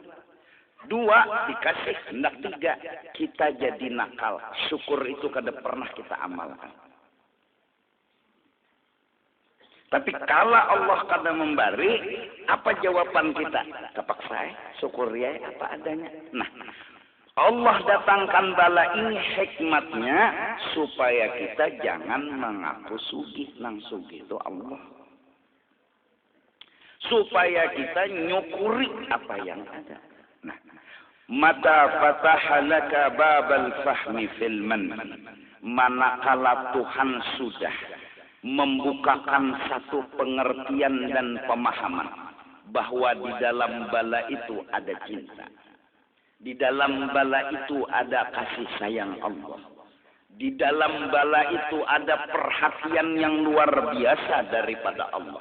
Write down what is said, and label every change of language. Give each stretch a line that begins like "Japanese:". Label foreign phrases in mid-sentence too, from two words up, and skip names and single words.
Banjar: 2 dikasih hendak 3. Kita jadi nakal. Syukur itu kada pernah kita amalkan. Tapi kalau Allah kada memberi, apa jawaban kita?
Indonesian: Terpaksa syukuri apa adanya.
Banjar: Nah, Allah datangkan bala ini hikmatnya supaya kita jangan mengaku sugih. Nang sugih itu Allah. Supaya kita nyukuri apa yang ada. Nah,
Arabic: mata fataha laka babal fahmi fil man.
Indonesian: Manakala Tuhan sudah membukakan satu pengertian dan pemahaman bahwa di dalam bala itu ada cinta. Di dalam bala itu ada kasih sayang Allah. Di dalam bala itu ada perhatian yang luar biasa daripada Allah.